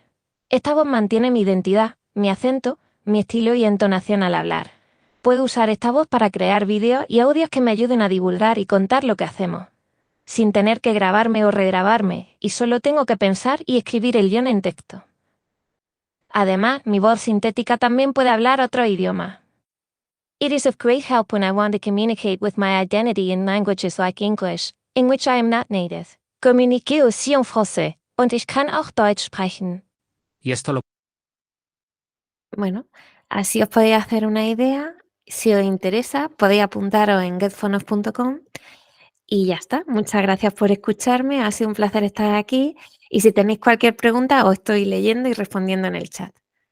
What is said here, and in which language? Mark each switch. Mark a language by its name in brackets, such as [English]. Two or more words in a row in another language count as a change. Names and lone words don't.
[Spanish] Esta voz mantiene mi identidad, mi acento, mi estilo y entonación al hablar. Puedo usar esta voz para crear vídeos y audios que me ayuden a divulgar y contar lo que hacemos, sin tener que grabarme o regrabarme, y solo tengo que pensar y escribir el guión en texto. Además, mi voz sintética también puede hablar otro idioma. [English] It is of great help when I want to communicate with my identity in languages like English, in which I am not native. [French] Communique aussi en français, [German] und ich kann auch Deutsch sprechen. [Spanish] Y esto lo Bueno, así os podéis hacer una idea. Si os interesa, podéis apuntaros en getphonos.com y ya está. Muchas gracias por escucharme. Ha sido un placer estar aquí. Y si tenéis cualquier pregunta, os estoy leyendo y respondiendo en el chat.